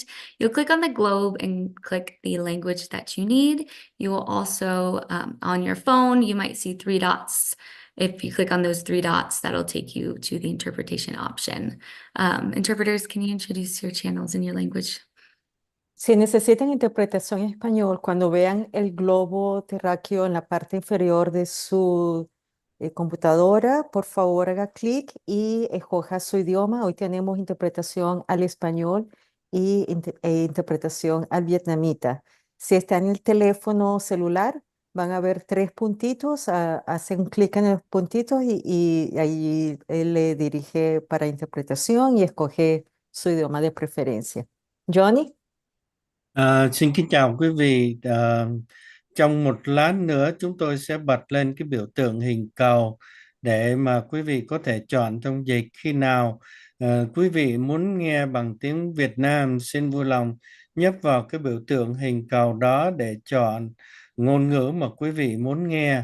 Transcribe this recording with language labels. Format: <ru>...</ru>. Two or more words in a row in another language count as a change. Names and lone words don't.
<en>You'll click on the globe and click the language that you need. You will also, on your phone, you might see 3 dots. If you click on those 3 dots, that'll take you to the interpretation option. Interpreters, can you introduce your channels in your language?</en> <es>Si necesitan interpretación en español, cuando vean el globo terráqueo en la parte inferior de su computadora, por favor haga clic y escoja su idioma. Hoy tenemos interpretación al español y interpretación al vietnamita. Si está en el teléfono celular, van a ver 3 puntitos, hacen clic en los puntitos y ahí él le dirige para interpretación y escoge su idioma de preferencia. Johnny?</es> <vi>Xin kính chào quý vị. Trong một lát nữa chúng tôi sẽ bật lên cái biểu tượng hình cầu để mà quý vị có thể chọn trong dịch. Khi nào quý vị muốn nghe bằng tiếng Việt Nam, xin vui lòng nhấp vào cái biểu tượng hình cầu đó để chọn ngôn ngữ mà quý vị muốn nghe.</vi>